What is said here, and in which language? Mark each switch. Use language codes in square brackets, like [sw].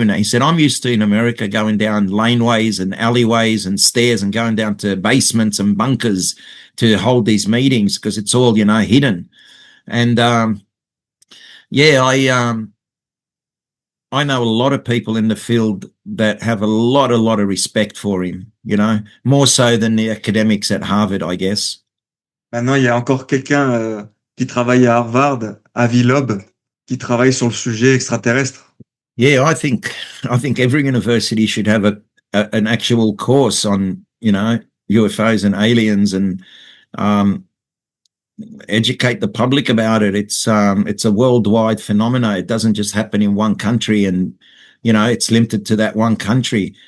[en] And he said, I'm used to in America going down laneways and alleyways and stairs and going down to basements and bunkers to hold these meetings, because it's all, you know, hidden. And yeah, I know a lot of people in the field that have a lot of respect for him, you know, more so than the academics at Harvard, I guess. [fr] Maintenant, il y a encore quelqu'un qui travaille à Harvard, Avi Loeb, qui travaille sur le sujet extraterrestre. [en] Yeah, I think every university should have an actual course on, you know, UFOs and aliens, and educate the public about it. It's a worldwide phenomenon. It doesn't just happen in one country, and you know, it's limited to that one country.